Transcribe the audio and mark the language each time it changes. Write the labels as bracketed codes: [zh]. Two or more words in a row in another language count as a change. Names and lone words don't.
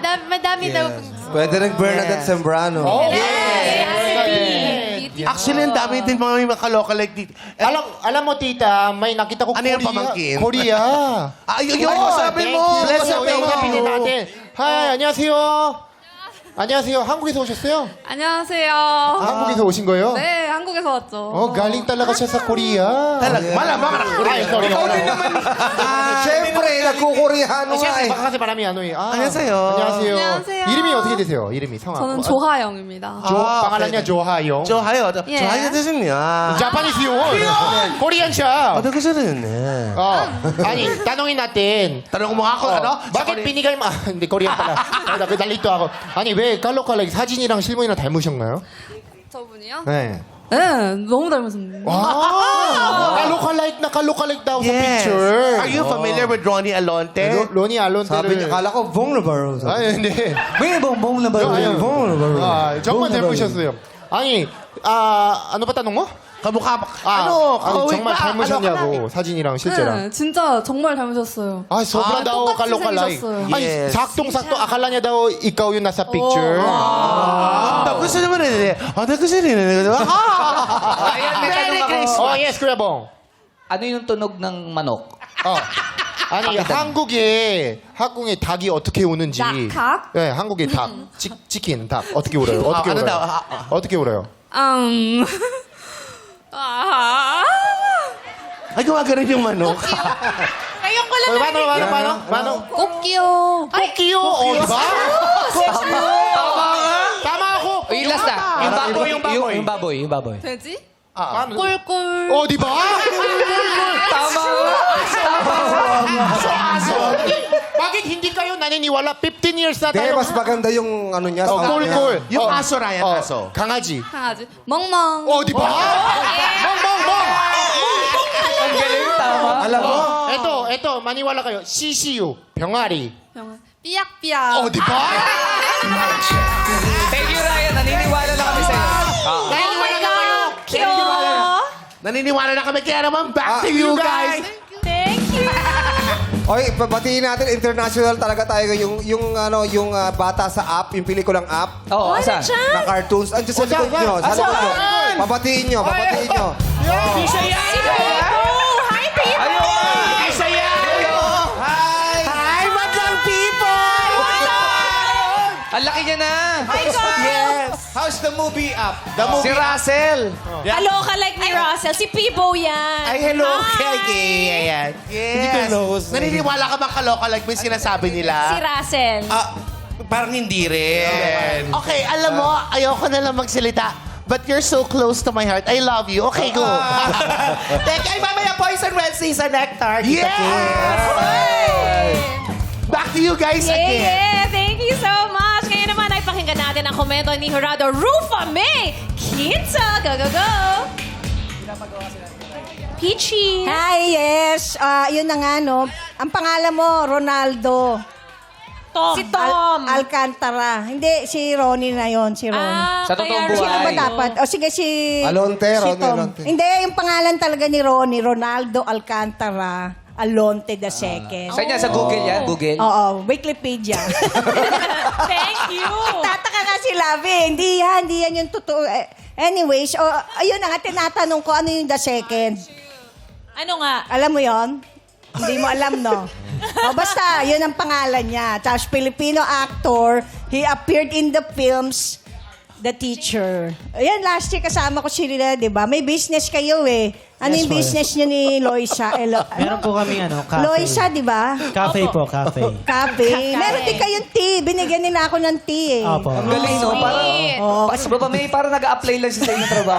[tl] madami daw. Pwede rin Bernadette Sembrano. Actually, ang dami din mga kaloka-like dito. Alam mo, tita, may nakita ko Ano yung pamangkin? Korea. Ay, yun, sabi mo. [en] Bless [tl] Sabi [en] you. [tl] mo. Sabihin natin. [ko] Hi, 안녕하세요. 안녕하세요. 한국에서 오셨어요? 안녕하세요. 한국에서 오신 거예요? 네, 한국에서 왔죠. [tl] galing talaga siya sa Korea. Malamang ka na. Ay, sorry. Ikaw din naman. Siyempre, nagkukoreano nga eh. baka kasi marami ano eh. [ko] 안녕하세요. 안녕하세요. 안녕하세요. 이름이 어떻게 되세요? 이름이 성함. 저는 조하영입니다. 방알란냐 조하영. 좋아요. 예. 좋아요 되십니다. [tl] Japanese yun. Korean siya. Ano kasi rin eh. 아니, tanongin natin. Tanong mo ako, ano? bakit binigay mo? Hindi, Korean pala. nalito ako. [ko] 아니, 왜 깔로깔라기 사진이랑 실물이랑 닮으셨나요? 저분이요? 네. 네, 너무 닮으셨네요. [tl] 깔로깔라이크 na 깔로깔라이크 daw sa Yes. picture. [en] Are you familiar with Ronnie Alonte? [ko] 로니 알론테를. [tl] Sabi niya, akala ko vulnerable. [ko] 아니, 근데. [tl] May vulnerable. vulnerable. [ko] 정말 닮으셨어요. 아니, [tl] ano ba tanong mo? Kamukha [ko] 아니, [tl] kawig [ko] 정말 [tl] ba? [ko] 닮으셨냐고, 사진이랑 실제랑. 네, 진짜 정말 닮으셨어요. 아, [tl] sobra daw [ko] 똑같이 깔로깔라이. 생기셨어요. 아니, [tl] Yes. sakto akala niya daw ikaw yung nasa picture. 나 gusto naman rin eh. 나 gusto rin eh. Ayan, may tanong ako. Oh, yes, Kuya Bong. Ano yung tunog ng manok? [ko] 아니, 한국에 닭이 어떻게 우는지. 닭? 네, 한국의 닭. 치킨, 닭. 어떻게 울어요? 어떻게 [tl] ano [ko] 울어요? [tl] daw? [ko] 어떻게 울어요? [tl] Ay, gumagano yung manok. Ngayon ko lang paano? [ko] 꽃기요. [tl] Kokyo! Oh, diba? Tama ako! Yung last na. Yung baboy. Yung baboy. [ko] 돼지? 꿀꿀. 꿀꿀. [tl] Oh, diba? Tama. Aso. Bakit hindi kayo naniniwala? 15 years na Hindi, tayo. mas maganda yung ano niya. sound niya. [ko] 꿀꿀. [tl] Yung aso, Ryan, aso. [ko] 강아지. 강아지. 멍멍. [tl] Oh, diba? 멍멍멍. Ang galing, tama. Alam mo, ito, maniwala kayo. CCU, [ko] 병아리. 병원. 삐약삐약. [tl] Oh, diba? [en] Thank you, Ryan. [tl] Naniniwala na kami sa'yo. Naniniwala na kayo. Naniniwala na kami. Kaya naman, [en] back to you guys. Thank you. [tl] oy, babatiin natin, international talaga tayo. Yung bata sa app, yung pelikulang app, Oo, asan? na cartoons. Andiyan sa likod nyo. Sa likod nyo. Babatiin nyo. Isa yan! [en] Hi, people. [tl] Ayun! Isa yan! Hi, madlang people! Ang laki niya na. Yes! [en] How's the movie app? [tl] Si Russell. Kaloka like ni Russell. Si Pibo yan. Ay, hello. Hi. Ayan. Yes. Naniniwala ka ba kaloka like may sinasabi nila? Si Russell. Parang hindi rin. Okay, alam mo, ayoko na lang magsalita. [en] But you're so close to my heart. I love you. Okay, go. [tl] Teka, ay mamaya Poison Wednesday sa Nectar. [en] Yes! Back to you guys again. Yeah, thank you so much. [tl] Ngayon naman ay pakinggan natin ang komento ni Jurado Rufa May Quinto. [en] Go, go, go. Peachy. Hi, yes. [tl] Yun na nga, no. Ang pangalan mo, Ronaldo. Si Tom. Alcantara. Hindi, si Ronnie na yon, si Ronnie. Sa totoong buhay. Sino ba dapat? O sige, si... Alonte, si Ronnie Tom. Alonte. Hindi, yung pangalan talaga ni Ronnie, Ronaldo Alcantara Alonte the Second. Saan niya? Sa Google yan? Google? Oo, Wikipedia. [en] Thank you. [tl] Tataka ka si Lavi. Hindi yan yung totoo. Anyways, ayun na nga, tinatanong ko, ano yung [en] the second? [tl] Ano nga? Alam mo yon? Hindi mo alam, no? Basta, yun ang pangalan niya. Tapos, [en] Filipino actor. He appeared in the films The Teacher. [tl] Ayan, last year kasama ko sila, di ba? May business kayo eh. Ano yung business niyo ni Loisa? Meron po kami cafe. Loisa, di ba? Cafe po, cafe. Cafe. Meron din kayong tea. Binigyan nila ako ng tea eh. Opo. Ang galing, no? Parang, parang nag-a-apply lang siya sa inyong trabaho.